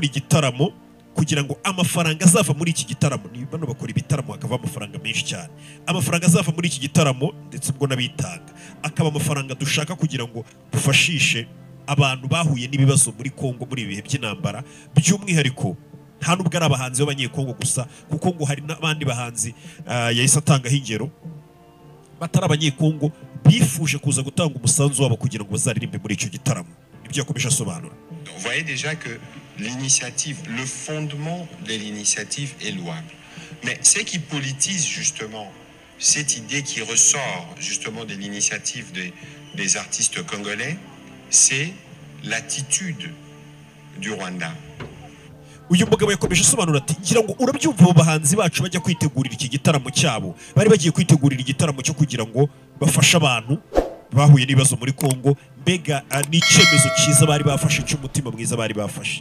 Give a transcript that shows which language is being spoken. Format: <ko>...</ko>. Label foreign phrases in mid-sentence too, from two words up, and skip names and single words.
<rw>igitaramo kugira ngo amafaranga azava muri iki gitaramo, ni bano bakora ibitaramo akava amafaranga menshi cyane, amafaranga azava muri iki gitaramo ndetse ubwo nabitanga akaba amafaranga dushaka kugira ngo dufashishe abantu bahuye n'ibibazo muri Kongo muri ibihe by'intambara, by'umwihariko nta nubwo ari abahanzi b'abanyekongo gusa kuko ngo hari n'abandi bahanzi yahise atangaho ingero batari abanyekongo bifuje kuza gutanga umusanzu wabo kugira ngo bazaririmbe muri icyo gitaramo. Ibyo yakomeje asobanura.</rw> <fr>Vous voyez déjà que l'initiative, le fondement de l'initiative est louable. Mais ce qui politise justement cette idée qui ressort justement de l'initiative des artistes congolais, c'est l'attitude du Rwanda.</fr> <rw>Uyu mugabo yakomeje asobanura ati ngira ngo urabyumva abo bahanzi bacu bajya kwitegurira iki gitaramo cyabo, bari bagiye kwitegurira igitaramo cyo kugira ngo bafashe abantu bahuye n'ibibazo muri Kongo, mbega n'icyemezo cyiza bari bafashe cy'umutima mwiza bari bafashe.</rw>